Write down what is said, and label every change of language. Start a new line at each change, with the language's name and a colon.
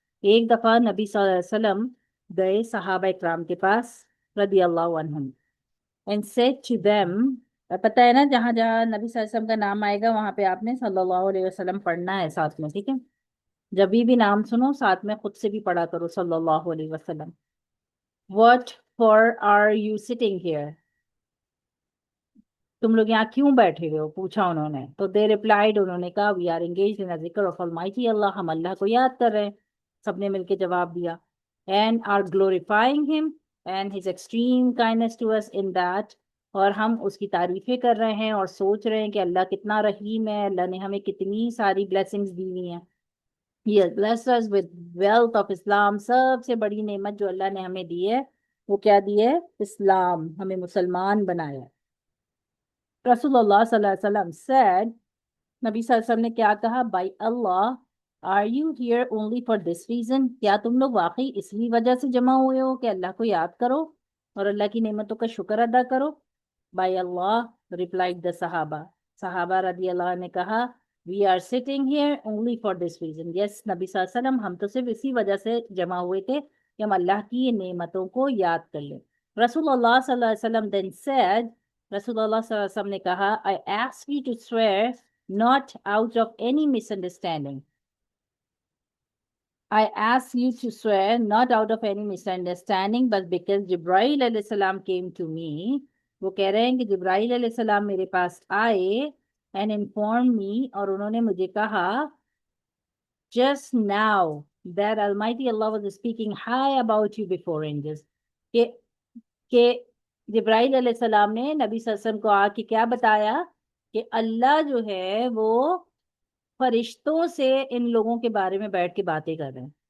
Urdu: ایک دفعہ نبی صلی اللہ علیہ وسلم گئے صحابہ اکرام کے پاس رضی اللہ عنہم.
English: And said to them,
Urdu: پتہ ہے نا جہاں جہاں نبی صلی اللہ علیہ وسلم کا نام آئے گا وہاں پہ آپ نے صلی اللہ علیہ وسلم پڑھنا ہے ساتھ میں، ٹھیک ہے؟ جب بھی نام سنو ساتھ میں خود سے بھی پڑھا کرو صلی اللہ علیہ وسلم.
English: What for are you sitting here?
Urdu: تم لوگ یہاں کیوں بیٹھے ہوئے ہو، پوچھا انہوں نے. تو
English: they replied,
Urdu: انہوں نے کہا
English: we are engaged in ذکر of almighty Allah,
Urdu: ہم اللہ کو یاد کر رہے ہیں. سب نے مل کے جواب دیا.
English: and are glorifying him and his extreme kindness to us in that,
Urdu: اور ہم اس کی تعریفیں کر رہے ہیں اور سوچ رہے ہیں کہ اللہ کتنا رحیم ہے، اللہ نے ہمیں کتنی ساری بلیسنگز دی ہوئی ہیں.
English: He has blessed us with wealth of Islam.
Urdu: سب سے بڑی نعمت جو اللہ نے ہمیں دی ہے وہ کیا دی ہے؟ اسلام، ہمیں مسلمان بنایا ہے. رسول اللہ صلی اللہ علیہ وسلم said، نبی صلی اللہ علیہ وسلم نے کیا کہا؟
English: by Allah are you here only for this reason؟
Urdu: کیا تم لوگ واقعی اس لیے وجہ سے جمع ہوئے ہو کہ اللہ کو یاد کرو اور اللہ کی نعمتوں کا شکر ادا کرو؟
English: by Allah replied the
Urdu: صحابہ رضی اللہ عنہ نے کہا
English: we are sitting here only for this reason.
Urdu: yes نبی صلی اللہ علیہ وسلم، ہم تو صرف اسی وجہ سے جمع ہوئے تھے کہ ہم اللہ کی نعمتوں کو یاد کر لیں. رسول اللہ صلی اللہ علیہ وسلم then said، رسول اللہ صلی اللہ علیہ وسلم نے کہا
English: I ask you to swear not out of any misunderstanding. I ask you to swear not out of any misunderstanding but because Jibreel علیہ السلام came to me.
Urdu: وہ کہہ رہے ہیں کہ جبرائیل علیہ السلام میرے پاس آئے
English: and informed me،
Urdu: اور انہوں نے مجھے کہا
English: just now that Almighty Allah was speaking high about you before angels.
Urdu: کہ جبرائیل علیہ السلام نے نبی صلی اللہ علیہ وسلم کو آ کے کیا بتایا کہ اللہ جو ہے وہ فرشتوں سے ان لوگوں کے بارے میں بیٹھ کے باتیں کر رہے ہیں.